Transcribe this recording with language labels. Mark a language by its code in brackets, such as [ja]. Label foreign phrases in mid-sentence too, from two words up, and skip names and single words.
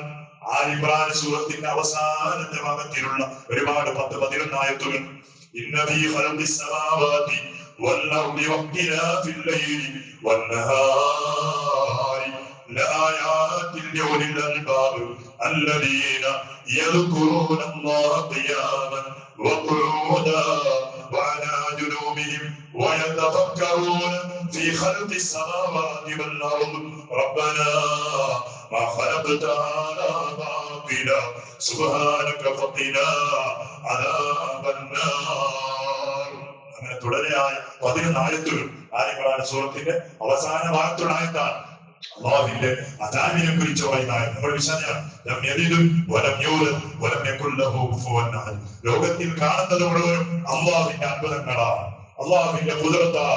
[ml] ആൽ ഇംറാൻ സൂറത്തിന്റെ അവസാനത്തെ ഭാഗത്തിലുള്ള ഒരുപാട് 10-11 ആയത്തുകൾ. [ar] إن في خلق السماوات والأرض واختلاف الليل وال نهار لآيات لأولي الألباب الذين يذكرون الله قياما وقعودا وعلى جنوبهم ويتفكرون في خلق السماوات والأرض ربنا ما خلقت هذا باطلا سبحانك فقنا عذاب النار. [ml] അങ്ങനെ തുടരെയായ 11 ആയത്തുകൾ ആൽ ഇംറാൻ സൂറത്തിന്റെ അവസാന ഭാഗത്തുള്ള ആയത്താണ്. അല്ലാഹുവിന്റെ അദാബിനെ കുറിച്ച് പറയുന്നത് നമ്മൾ ലോകത്തിൽ കാണുന്നത് മുഴുവനും അല്ലാഹുവിന്റെ അത്ഭുതങ്ങളാണ്, അല്ലാഹുവിന്റെ ഖുദ്റത്താണ്.